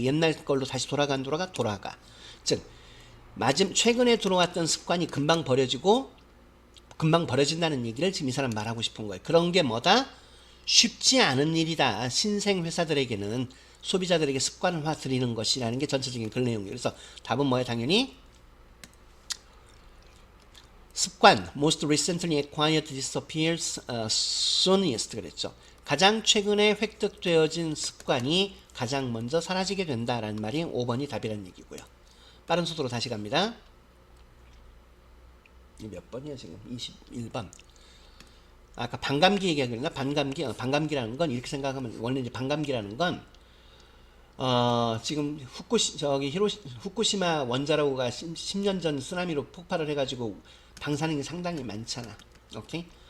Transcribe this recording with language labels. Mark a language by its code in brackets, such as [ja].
[ko] 옛날 걸로 다시 돌아가. 즉 최근에 들어왔던 습관이 금방 버려진다는 얘기를 지금 이 사람 말하고 싶은 거예요. 그런 게 뭐다? 쉽지 않은 일이다. 신생 회사들에게는 소비자들에게 습관화 드리는 것이라는 게 전체적인 글 내용이에요. 그래서 답은 뭐예요? 당연히 습관, [en] most recently acquired disappears soonest [ko] 그랬죠. 가장 최근에 획득되어진 습관이 가장 먼저 사라지게 된다라는 말이 5번이 답이라는 얘기고요. 빠른 속도로 다시 갑니다. 몇 번이야 지금? 21번. 아까 반감기 얘기하기나 반감기라는 건 이렇게 생각하면 원래 이제 반감기라는 건 지금 후쿠시마 원자로가 10년 전 쓰나미로 폭발을 해가지고 방사능이 상당히 많잖아. 오케이?